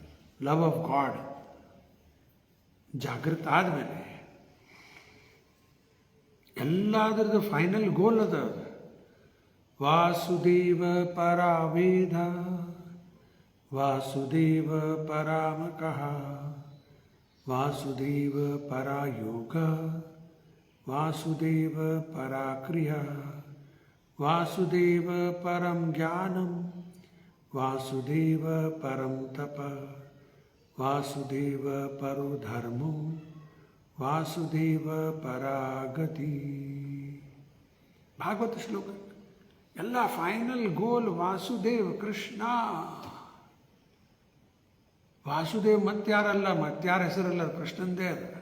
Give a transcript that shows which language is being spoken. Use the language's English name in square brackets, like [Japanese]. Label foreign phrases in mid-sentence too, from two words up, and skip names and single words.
[English] love of God [Kannada] ಜಾಗೃತ ಆದಮೇಲೆ ಎಲ್ಲದರದ್ದು [English] final goal [Kannada] ಅದ. [Sanskrit] ವಾಸುದೇವ ಪರಾವೇದ ವಾಸುದೇವ ಪರಾಮಕಃ ವಾಸುದೇವ ಪರಾಯೋಗ ವಾಸುದೇವ ಪರಾಕ್ರಿಯಾ ವಾಸುದೇವ ಪರಂ ಜ್ಞಾನಂ ವಾಸುದೇವ ಪರಂ ತಪ ವಾಸುದೇವ ಪರೋ ಧರ್ಮೋ ವಾಸುದೇವ ಪರಾಗತಿ. [Kannada] ಭಾಗವತ ಶ್ಲೋಕ. ಎಲ್ಲ [English] final goal [Kannada] ವಾಸುದೇವ್ ಕೃಷ್ಣ. ವಾಸುದೇವ್ ಮತ್ತಾರಲ್ಲ, ಮತ್ತಾರ ಹೆಸರಲ್ಲ, ಕೃಷ್ಣಂದೇ ಅದ.